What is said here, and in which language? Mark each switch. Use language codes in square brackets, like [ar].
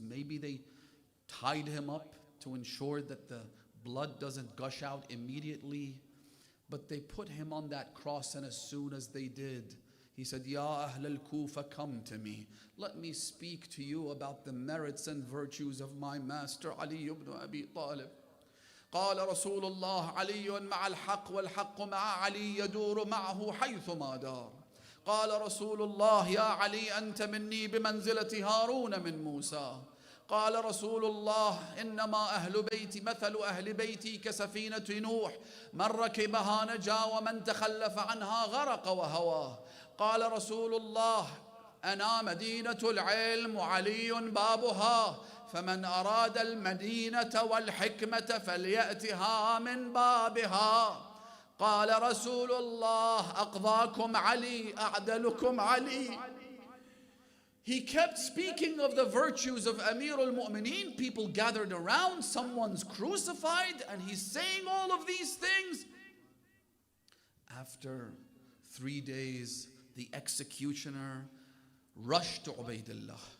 [en] Maybe they tied him up to ensure that the blood doesn't gush out immediately. But they put him on that cross, and as soon as they did, he said, Ya Ahl al-Kufa, come to me. Let me speak to you about the merits and virtues of my master Ali ibn Abi Talib. [ar] قال رسول الله علي مع الحق والحق مع علي يدور معه حيثما دار. قال رسول الله يا علي أنت مني بمنزلة هارون من موسى. قال رسول الله إنما أهل بيتي مثل أهل بيتي كسفينة نوح من ركبها نجا ومن تخلف عنها غرق وهواه. قال رسول الله أنا مدينة العلم وعلي بابها فمن أراد المدينة والحكمة فليأتها من بابها. قال رسول الله أقضاكم علي أعدلكم علي. [en] He kept speaking of the virtues of Amir al-Mu'mineen. People gathered around, someone's crucified, and he's saying all of these things. After 3 days, the executioner rushed to Ubaidullah.